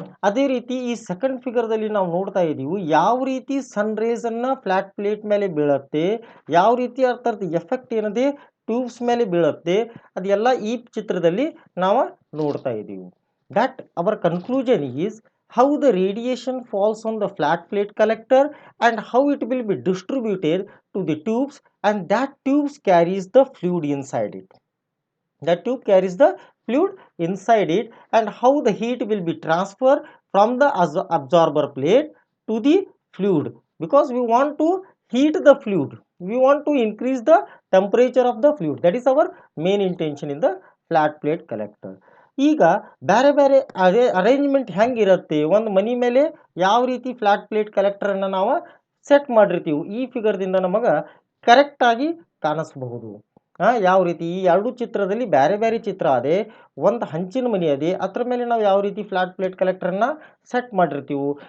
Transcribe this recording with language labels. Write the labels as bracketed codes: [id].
[kn] ಅದೇ ರೀತಿ ಈ ಸೆಕೆಂಡ್ ಫಿಗರ್ದಲ್ಲಿ ನಾವು ನೋಡ್ತಾ ಇದ್ದೀವಿ ಯಾವ ರೀತಿ ಸನ್ ರೇಸನ್ನು ಫ್ಲ್ಯಾಟ್ ಪ್ಲೇಟ್ ಮೇಲೆ ಬೀಳುತ್ತೆ, ಯಾವ ರೀತಿ ಅರ್ಥದ ಎಫೆಕ್ಟ್ ಏನದೆ ಟ್ಯೂಬ್ಸ್ ಮೇಲೆ ಬೀಳುತ್ತೆ, ಅದೆಲ್ಲ ಈ ಚಿತ್ರದಲ್ಲಿ ನಾವು ನೋಡ್ತಾ ಇದ್ದೀವಿ. [en] That our conclusion is how the radiation falls on the flat plate collector and how it will be distributed to the tubes, and that tubes carries the fluid inside it. That tube carries the fluid inside it, and how the heat will be transferred from the absorber plate to the fluid, because we want to heat the fluid, we want to increase the temperature of the fluid. That is our main intention in the flat plate collector. [kn] ಈಗ ಬೇರೆ ಬೇರೆ arrangement ಹೆಂಗಿರುತ್ತೆ, ಒಂದು ಮನಿ ಮೇಲೆ ಯಾವ ರೀತಿ flat plate ಕಲೆಕ್ಟರನ್ನು ನಾವು set ಮಾಡಿರ್ತೀವಿ ಈ ಫಿಗರ್ದಿಂದ ನಮಗೆ ಕರೆಕ್ಟಾಗಿ ಕಾಣಿಸ್ಬಹುದು. ಯಾವ ರೀತಿ ಈ ಎರಡು ಚಿತ್ರದಲ್ಲಿ ಬೇರೆ ಬೇರೆ ಚಿತ್ರ ಅದೇ, ಒಂದು ಹಂಚಿನ ಮನಿ ಅದೇ, ಅದ್ರ ಮೇಲೆ ನಾವು ಯಾವ ರೀತಿ ಫ್ಲಾಟ್ ಪ್ಲೇಟ್ ಕಲೆಕ್ಟರನ್ನು ಸೆಟ್ ಮಾಡಿರ್ತೀವಿ.